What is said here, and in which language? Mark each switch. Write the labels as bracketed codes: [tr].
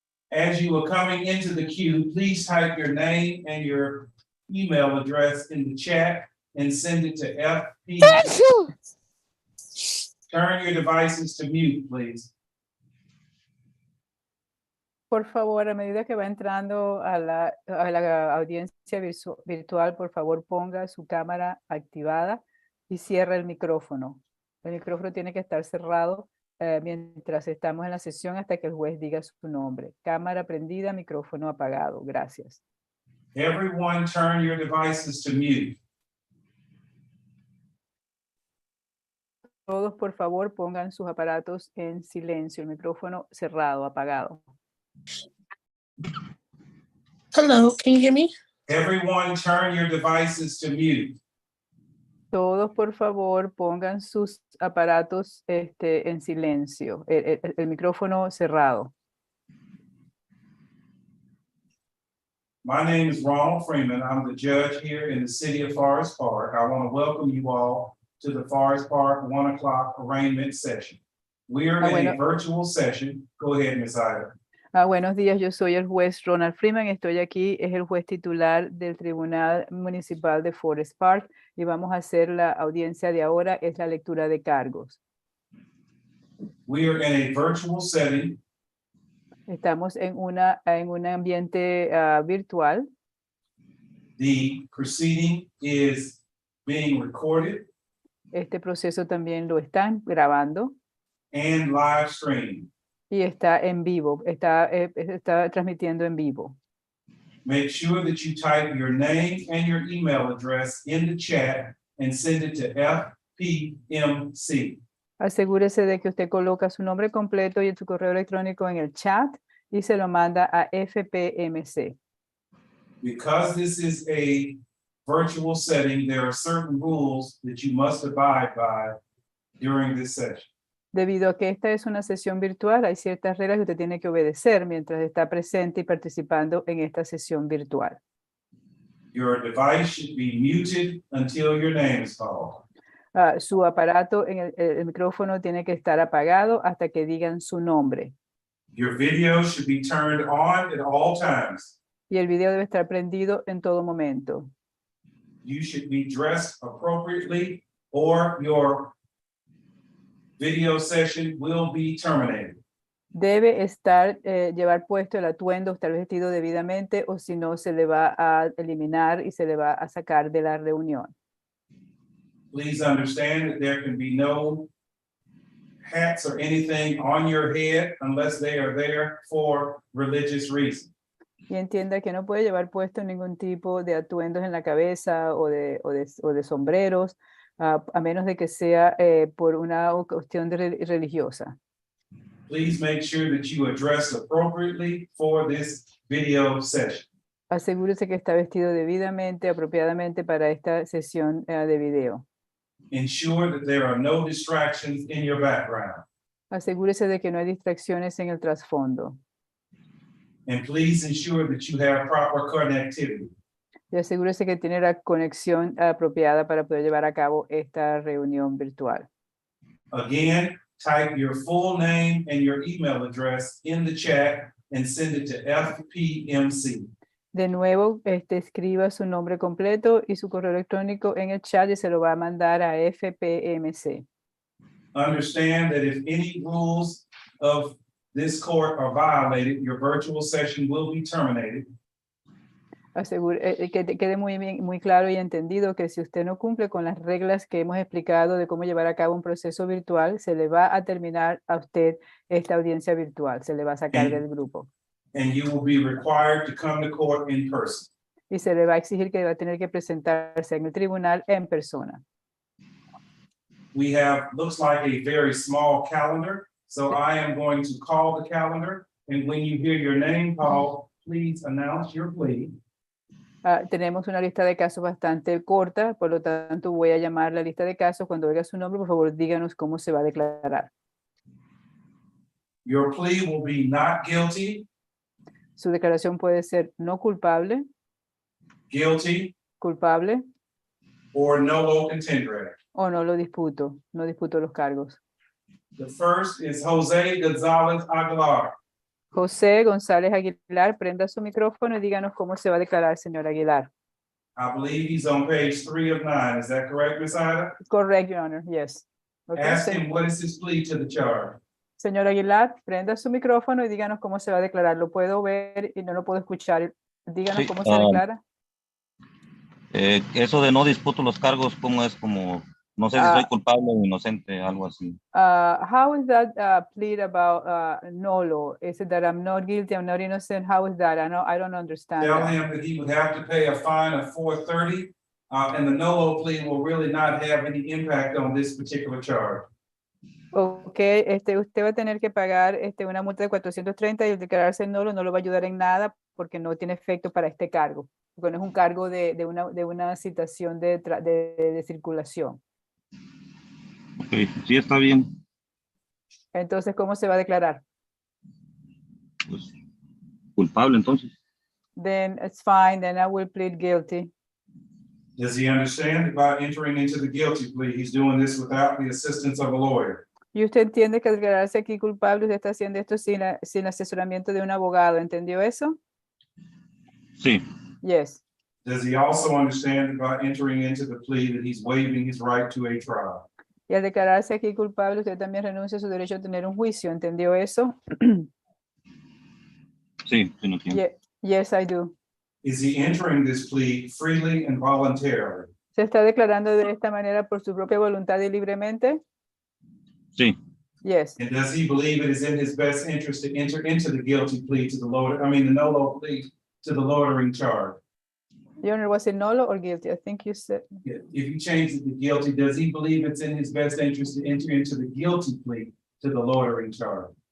[en] As you are coming into the queue, please type your name and your email address in the chat and send it to FP. Turn your devices to mute, please. [es] Por favor, a medida que va entrando a la audiencia virtual, por favor ponga su cámara activada y cierre el micrófono. El micrófono tiene que estar cerrado mientras estamos en la sesión hasta que el juez diga su nombre. Cámara prendida, micrófono apagado. Gracias. [en] Everyone turn your devices to mute. [es] Todos, por favor, pongan sus aparatos en silencio, el micrófono cerrado, apagado. [en] Hello, can you hear me? Everyone turn your devices to mute. [es] Todos, por favor, pongan sus aparatos en silencio, el micrófono cerrado. [en] My name is Ronald Freeman. I'm the judge here in the city of Forest Park. I want to welcome you all to the Forest Park 1 o'clock arraignment session. We are in a virtual session. Go ahead, Ms. Ida. [es] Buenos días, yo soy el juez Ronald Freeman, estoy aquí, es el juez titular del Tribunal Municipal de Forest Park y vamos a hacer la audiencia de ahora, es la lectura de cargos. [en] We are in a virtual setting. [es] Estamos en un ambiente virtual. [en] The proceeding is being recorded. [es] Este proceso también lo están grabando. [en] And live streaming. [es] Y está en vivo, está transmitiendo en vivo. [en] Make sure that you type your name and your email address in the chat and send it to FPMC. [es] Asegúrese de que usted coloca su nombre completo y su correo electrónico en el chat y se lo manda a FPMC. [en] Because this is a virtual setting, there are certain rules that you must abide by during this session. [es] Debido a que esta es una sesión virtual, hay ciertas reglas que usted tiene que obedecer mientras está presente y participando en esta sesión virtual. [en] Your device should be muted until your name is called. [es] Su aparato en el micrófono tiene que estar apagado hasta que digan su nombre. [en] Your video should be turned on at all times. [es] Y el video debe estar prendido en todo momento. [en] You should be dressed appropriately or your video session will be terminated. [es] Debe llevar puesto el atuendo, estar vestido debidamente o si no se le va a eliminar y se le va a sacar de la reunión. [en] Please understand that there can be no hats or anything on your head unless they are there for religious reasons. [es] Y entienda que no puede llevar puesto ningún tipo de atuendos en la cabeza o de sombreros, a menos de que sea por una cuestión religiosa. [en] Please make sure that you are dressed appropriately for this video session. [es] Asegúrese que está vestido debidamente, apropiadamente para esta sesión de video. [en] Ensure that there are no distractions in your background. [es] Asegúrese de que no hay distracciones en el trasfondo. [en] And please ensure that you have proper connectivity. [es] Y asegúrese que tiene la conexión apropiada para poder llevar a cabo esta reunión virtual. [en] Again, type your full name and your email address in the chat and send it to FPMC. [es] De nuevo, escriba su nombre completo y su correo electrónico en el chat y se lo va a mandar a FPMC. [en] Understand that if any rules of this court are violated, your virtual session will be terminated. [es] Que quede muy claro y entendido que si usted no cumple con las reglas que hemos explicado de cómo llevar a cabo un proceso virtual, se le va a terminar a usted esta audiencia virtual, se le va a sacar del grupo. [en] And you will be required to come to court in person. [es] Y se le va a exigir que va a tener que presentarse en el tribunal en persona. [en] We have, looks like a very small calendar. So I am going to call the calendar. And when you hear your name called, please announce your plea. [es] Tenemos una lista de casos bastante corta, por lo tanto voy a llamar la lista de casos. Cuando oiga su nombre, por favor, díganos cómo se va a declarar. [en] Your plea will be not guilty, [es] Su declaración puede ser no culpable, [en] guilty, [es] culpable [en] or nolo contendere. [es] o no lo disputo, no disputo los cargos. [en] The first is Jose Gonzalez Aguilar. [es] José González Aguilar, prenda su micrófono y díganos cómo se va a declarar, señor Aguilar. [en] I believe he's on page 3 of 9. Is that correct, Ms. Ida? Correct, Your Honor, yes. Okay, Ask him what is his plea to the charge. [es] Señor Aguilar, prenda su micrófono y díganos cómo se va a declarar. Lo puedo ver y no lo puedo escuchar. Díganos Sí, cómo se declara. Eso de no disputo los cargos, ¿cómo es? Como, no sé si soy culpable o inocente, algo así. [en] How is that plead about nolo? Is it that I'm not guilty, I'm not innocent? How is that? I don't understand. Tell that. him that he would have to pay a fine of $430, and the nolo plea will really not have any impact on this particular charge. [es] Okay, usted va a tener que pagar una multa de 430 y el declararse nulo no lo va a ayudar en nada porque no tiene efecto para este cargo, porque no es un cargo de una citación de circulación. Ok, sí, está bien. Entonces, ¿cómo se va a declarar? Pues, culpable, entonces. [en] Then it's fine, then I will plead guilty. Does he understand that by entering into the guilty plea, he's doing this without the assistance of a lawyer? [es] Y usted entiende que al declararse aquí culpable, usted está haciendo esto sin asesoramiento de un abogado, ¿entendió eso? Sí. [en] Yes. Does he also understand that by entering into the plea that he's waiving his right to a trial? [es] Y al declararse aquí culpable, usted también renuncia a su derecho a tener un juicio, ¿entendió eso? Sí, sí, no entiendo. [en] Yes, I do. Is he entering this plea freely and voluntarily? [es] ¿Se está declarando de esta manera por su propia voluntad y libremente? Sí. [en] Yes. And does he believe it is in his best interest to enter into the guilty plea to the the nolo plea to the loitering charge? Your Honor, was it nolo or guilty? I think you said. If you change it to guilty, does he believe it's in his best interest to enter into the guilty plea to the loitering charge?